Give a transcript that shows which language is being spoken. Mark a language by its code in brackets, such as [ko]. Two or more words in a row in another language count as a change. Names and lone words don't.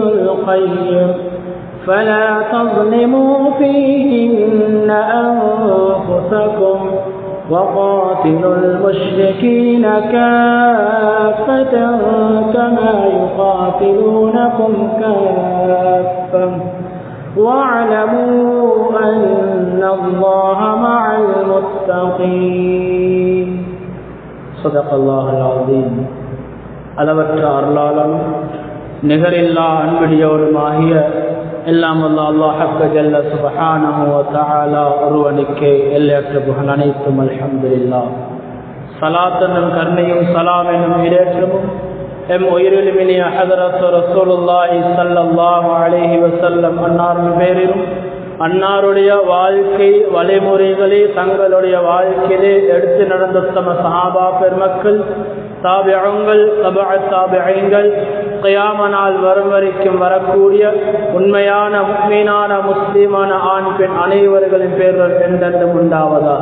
[ar] القيم فلا تظلموا فيهن أنفسكم وقاتلوا المشركين كافة كما يقاتلونكم كافة واعلموا أن الله مع المتقين. صدق الله العظيم. [ta] அளவற்ற அருளாளன் நிகரில்லா அன்புடையோருமாகிய எல்லாம் வல்ல அல்லாஹ் [ar] جل سبحانه وتعالى [ta] ஒருவனுக்கே எல்லையற்ற புகழ் அனைத்தும் அல்ஹம்துலில்லாஹ். ஸலாத்தும் கருணையும் ஸலாம் எனும் இரேற்றமும் எம் உயிரிலுமினிய ஹதரத் [ar] رسول الله صلى الله عليه وسلم [ta] அன்னாரின் பேரிலும் அன்னாருடைய வாழ்க்கை வழிமுறைகளை தங்களுடைய வாழ்க்கையிலே எடுத்து நடந்த தம சஹாபா பெருமக்கள், தாபிஊன்கள், தபஅத் தாபிஈன்கள், கியாம நாள் வரும் வரைக்கும் வரக்கூடிய உண்மையான முஃமினான முஸ்லிமான ஆண் பெண் அனைவர்களின் பேர்கள் என்றென்றும் உண்டாவதாக.